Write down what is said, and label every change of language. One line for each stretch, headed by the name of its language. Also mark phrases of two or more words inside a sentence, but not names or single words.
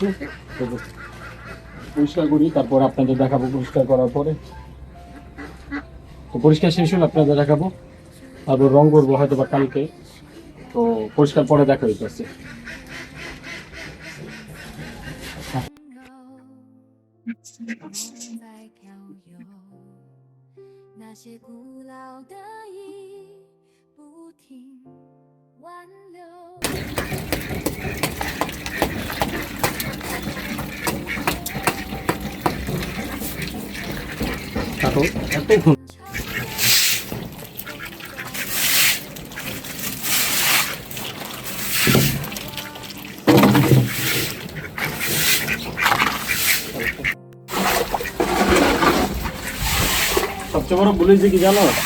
Bangla: তো পরিষ্কার করি, তারপর আপনাদের দেখাবো পরিষ্কার করার পরে। তো পরিষ্কার শেষ হলে আপনাদের দেখাবো, তারপর রং করবো হয়তো বা কালকে। তো পরিষ্কার পরে দেখা হইতেছে।
Chinese: 那些古老的忆不停挽留。
Bangla: তারপর এতক্ষণ সবচেয়ে বড় বলেছে কি জানো?